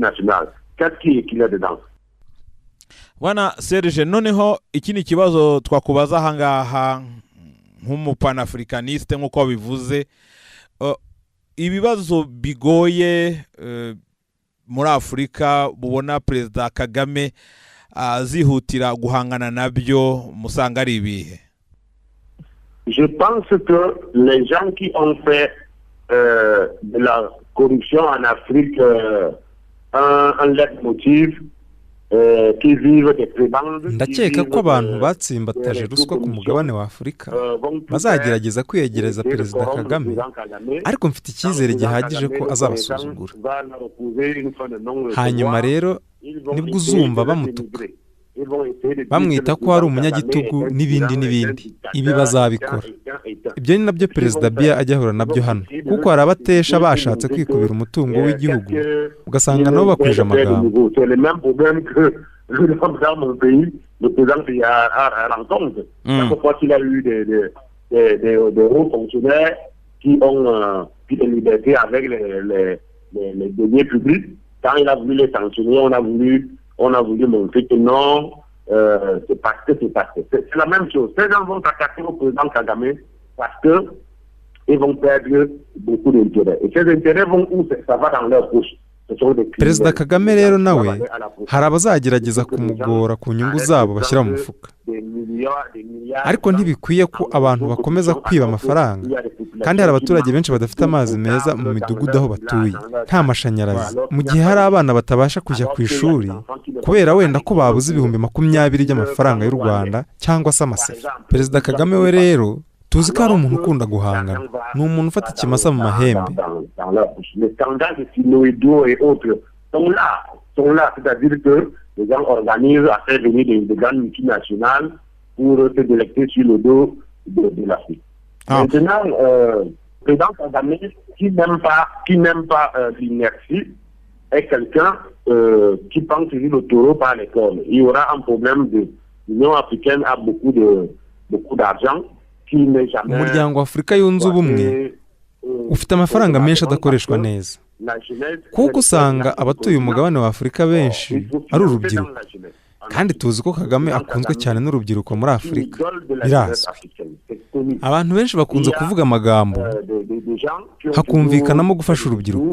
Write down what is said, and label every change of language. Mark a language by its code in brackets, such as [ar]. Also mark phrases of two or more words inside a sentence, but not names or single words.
[rw] Bwana Serge, noneho iki ni ikibazo twakubaza ahangaha nk'umupanafricaniste nk'uko bivuze, ibibazo bigoye muri Afurika mubona Perezida Kagame azihutira guhangana nabyo, musanga ari ibihe? [fr] Je pense que les gens qui ont fait de la corruption en Afrique un leitmotiv, qui vivent des prébendes, [rw] ndakeka ko abantu batsimbataje ruswa ku mugabane wa Afurika bazagerageza kwiyegereza Perezida Kagame, ariko mfite icyizere gihagije ko azabasuzugura. Hanyuma rero nibwo uzumva bamutuka, bamwita ko ari umunyagitugu n'ibindi n'ibindi. Ibi bazabikora. Ibyo ni nabyo Perezida Biya ajya ahura nabyo hano, kuko hari abatesha bashatse kwikubira umutungo w'igihugu ugasanga nabo bakwije amagambo. [fr] Le président Biya rencontre. Chaque fois qu'il a eu des hauts fonctionnaires qui ont pris des libertés avec les deniers publics, quand il a voulu les sanctionner, on a voulu montrer que non, c'est parce que c'est passé. C'est la même chose. Ces gens vont s'attaquer au président Kagame parce qu'ils vont perdre beaucoup d'intérêts. Et ces intérêts vont où? Ça va dans leur poche. [rw] Perezida Kagame rero nawe hari abazagerageza kumugora ku nyungu zabo bashyira mu mufuka, ariko ntibikwiye ko abantu bakomeza kwiba amafaranga, kandi hari abaturage benshi badafite amazi meza mu midugudu aho batuye, nta mashanyarazi, mu gihe hari abana batabasha kujya ku ishuri kubera wenda ko babuze ibihumbi 20 by'amafaranga y'u Rwanda cyangwa se amasefa. Perezida Kagame we rero tuzi ko ari umuntu ukunda guhangana, ni umuntu ufata ikimasa mu mahembe. [fr] Les scandales de Sinoïdo et autres sont là, c'est-à-dire que les gens organisent à faire venir des grandes multinationales pour se délecter sur le dos de l'Afrique. Maintenant, le président Kagame, qui n'aime pas l'inertie, est quelqu'un qui pense sur le taureau par les cornes. Il y aura un problème l'Union africaine a beaucoup d'argent. [rw] Umuryango wa Afurika yunze ubumwe ufite amafaranga menshi adakoreshwa neza, kuko usanga abatuye umugabane wa Afurika benshi ari urubyiruko, kandi tuzi ko Kagame akunzwe cyane n'urubyiruko muri Afurika. Birazwi, abantu benshi bakunze kuvuga amagambo hakumvikanamo gufasha urubyiruko.